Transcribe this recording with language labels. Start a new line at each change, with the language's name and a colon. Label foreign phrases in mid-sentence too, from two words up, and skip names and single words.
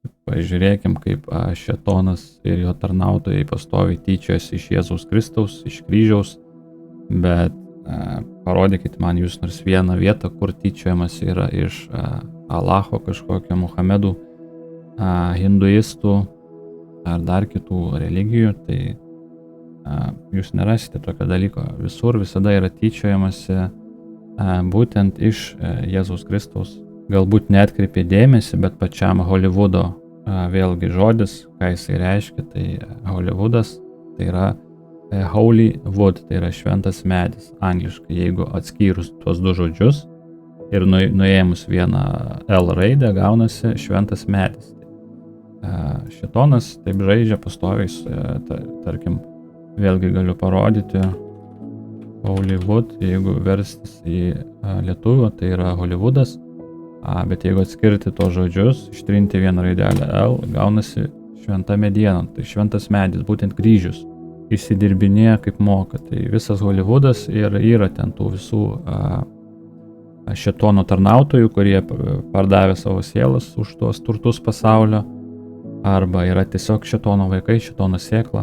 Lithuanian: pažiūrėkim, kaip šėtonas ir jo tarnautojai pastoviai tyčiojasi iš Jėzaus Kristaus, iš kryžiaus, bet parodykit man jūs nors vieną vietą, kur tyčiojamas yra iš Allaho kažkokio Muhamedų, hinduistų ar dar kitų religijų, tai jūs nerasite tokio dalyko. Visur visada yra tyčiojamasi būtent iš Jėzaus Kristaus. Galbūt neatkreipė dėmesį, bet pačiam Hollywoodo vėlgi žodis, ką jisai reiškia, tai Hollywoodas, tai yra
English: holy wood,
Lithuanian: tai yra šventas medis, angliškai, jeigu atskyrus tuos du žodžius ir nuėmus vieną L raidę, gaunasi šventas medis. Šėtonas taip žaidžia pastoviais, tarkim, vėlgi galiu parodyti
English: holy wood,
Lithuanian: jeigu verstis į lietuvių, tai yra Hollywoodas, bet jeigu atskirti tos žodžius, ištrinti vieną raidelę L, gaunasi šventa mediena, tai šventas medis, būtent kryžius, įsidirbinėja kaip moka. Tai visas Hollywoodas yra ten tų visų šėtono tarnautojų, kurie pardavė savo sielas už tuos turtus pasaulio, arba yra tiesiog šėtono vaikai, šėtono sėkla.